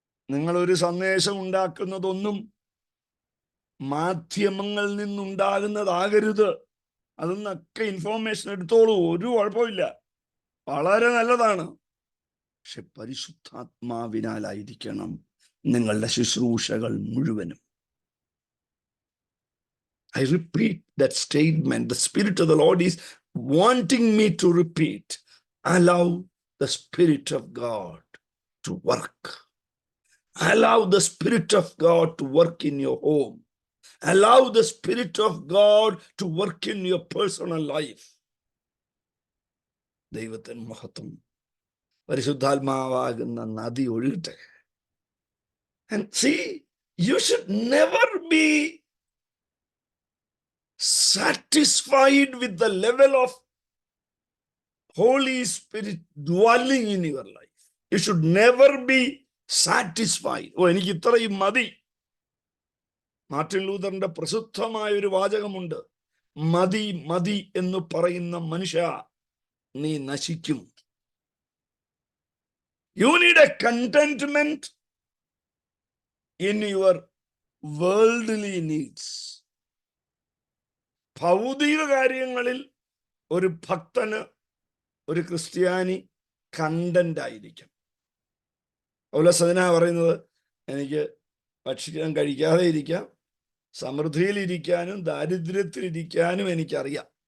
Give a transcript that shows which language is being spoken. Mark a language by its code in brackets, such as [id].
[ml] നിങ്ങളൊരു സന്ദേശം ഉണ്ടാക്കുന്നതൊന്നും മാധ്യമങ്ങളിൽ നിന്നുണ്ടാകുന്നതാകരുത്. അതൊന്നൊക്കെ ഇൻഫോർമേഷൻ എടുത്തോളൂ, ഒരു കുഴപ്പമില്ല, വളരെ നല്ലതാണ്. പക്ഷെ പരിശുദ്ധാത്മാവിനാലായിരിക്കണം നിങ്ങളുടെ ശുശ്രൂഷകൾ മുഴുവനും. [en] I repeat that statement. The Spirit of the Lord is wanting me to repeat. Allow the Spirit of God to work. Allow the Spirit of God to work in your home. Allow the Spirit of God to work in your personal life. [ml] ദൈവത്തിൻ മഹത്വം. പരിശുദ്ധാത്മാവാകുന്ന നദി ഒഴുകട്ടെ. [en] And see, you should never be satisfied with the level of Holy Spirit dwelling in your life. You should never be satisfied. [ml] എനിക്ക് ഇത്രയും മതി. Martin ലൂഥറിന്റെ പ്രസിദ്ധമായ ഒരു വാചകമുണ്ട്. മതി മതി എന്ന് പറയുന്ന മനുഷ്യ, നീ നശിക്കും. [en] You need a contentment in your worldly needs. [ml] ഭൗതിക കാര്യങ്ങളിൽ ഒരു ഭക്തന്, ഒരു ക്രിസ്ത്യാനി കണ്ടന്റ് ആയിരിക്കും. പൗലോസ് അതിനാ പറയുന്നത്, എനിക്ക് ഭക്ഷിക്കാൻ കഴിക്കാതെ ഇരിക്കാം, സമൃദ്ധിയിലിരിക്കാനും ദാരിദ്ര്യത്തിലിരിക്കാനും എനിക്കറിയാം.